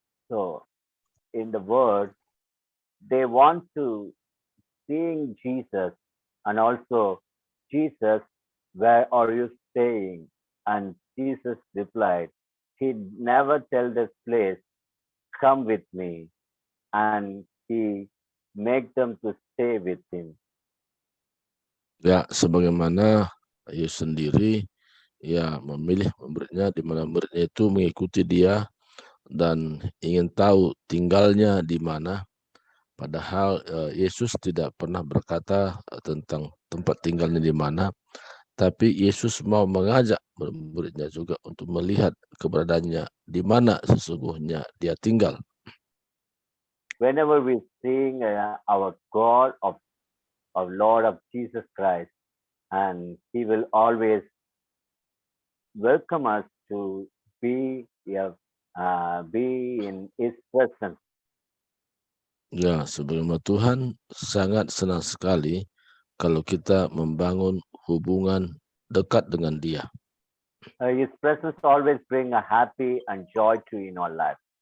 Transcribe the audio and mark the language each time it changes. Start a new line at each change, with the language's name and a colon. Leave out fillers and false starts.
English: So in the word, they want to seeing Jesus, and also, "Jesus, where are you staying?" And Jesus replied, he never tell this place, "Come with me," and he make them to stay with him.
Indonesian: Ya, sebagaimana Yesus sendiri ya memilih muridnya, di mana muridnya itu mengikuti Dia dan ingin tahu tinggalnya di mana. Padahal Yesus tidak pernah berkata tentang tempat tinggalnya di mana, tapi Yesus mau mengajak murid-muridnya juga untuk melihat keberadaannya di mana sesungguhnya Dia tinggal.
English: Whenever we sing our God of Lord of Jesus Christ, and He will always welcome us to be in His presence.
Indonesian: Ya, sebagaimana Tuhan sangat senang sekali kalau kita membangun hubungan dekat dengan Dia.
English: His presence always bring a happy and joy to in our life.